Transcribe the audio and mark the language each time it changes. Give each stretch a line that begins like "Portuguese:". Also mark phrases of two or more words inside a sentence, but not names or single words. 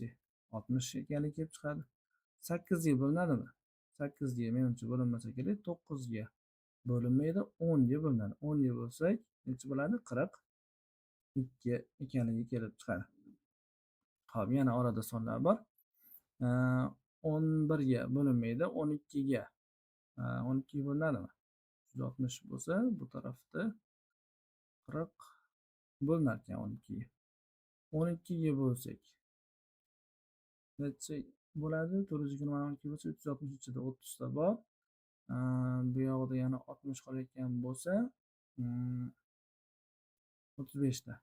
Uzbek: 60 ekanligi kelib chiqadi. 8 ga bo'linadimi? 8 ga menimcha bo'linmasa kerak, 9 ga bo'linmaydi, 10 ga bo'linadi. 10 ga bo'lsak, necha bo'ladi? 42 ekanligi kelib chiqadi. Xo'p, yana orada sonlar bor. 11 ga bo'linmaydi, 12 ga 12 ga bo'linadimi? 160 bo'lsa, bu tarafda 40 bo'linar ekan 12 ga. 12 ga bo'lsak necha bo'ladi? 420 bo'lsa 360 ichida 30 ta bor. Bu yoqda yana 60 qolayotgan bo'lsa, 35 ta.